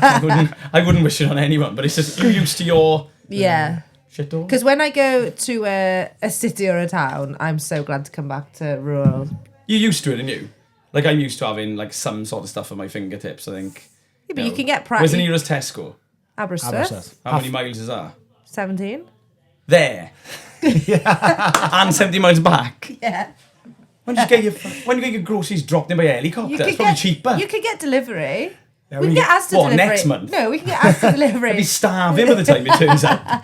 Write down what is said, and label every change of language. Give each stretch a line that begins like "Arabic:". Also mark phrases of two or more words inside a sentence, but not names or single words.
English: I wouldn't wish it on anyone, but it's just you're used to your Yeah. shit all. Because when I go to a city or a town, I'm so glad to come back to rural. You're used to it, aren't you? Like I'm used to having like some sort of stuff at my fingertips. I think. Yeah, but you can get Where's the practice. nearest Tesco? Aberystwyth. Aberystwyth. How many miles is that? 17. There. And 70 miles back. Yeah. When you get your groceries dropped in by helicopter, it's probably cheaper. You could get delivery. Yeah, We can we- get Asda What, delivery. next month? No, we can get Asda delivery. I'd be starving by the time it turns out.